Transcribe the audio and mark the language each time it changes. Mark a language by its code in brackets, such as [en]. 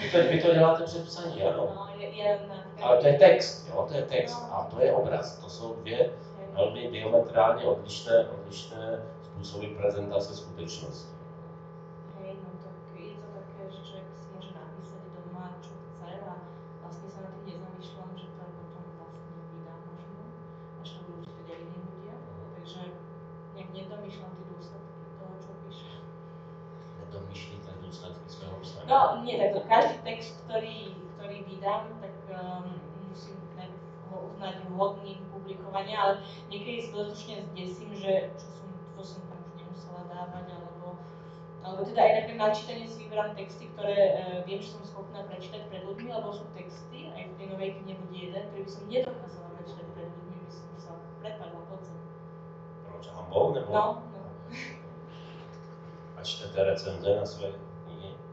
[cs] Vy to děláte před psaní, ano. Ale to je text, jo, to je text a to je obraz. To jsou dvě velmi diametrálně odlišné způsoby prezentace skutečnosti. [sk] Hej, no tak je to také, že človek si môže napísať doma, čo chce a vlastne sa na tým nezamýšľam, že to aj potom vlastne vydá možno, až to budú čítať aj iní ľudia. Takže nejak nedomýšľam tie dôsledky toho, čo píšem. [cs] Nedomýšlíte dôsledky svého písania? [sk] No nie, tak každý text, ktorý vydám, tak musím najprv ho uznať hodným publikovania, ale niekedy si dostatočne zdesím, že čo som tam už nemusela dávať, alebo teda aj napríklad na čítanie si vyberám texty, ktoré viem, že som schopná prečítať pred ľuďmi, lebo sú texty, aj v tej novej knihe bude jeden, ktorý by som nedokázala prečítať pred ľuďmi, by som sa prepadla pod zem. [cs] Proč? Hambou nebo? [sk] No. [cs] A čtete recenze na své knihy?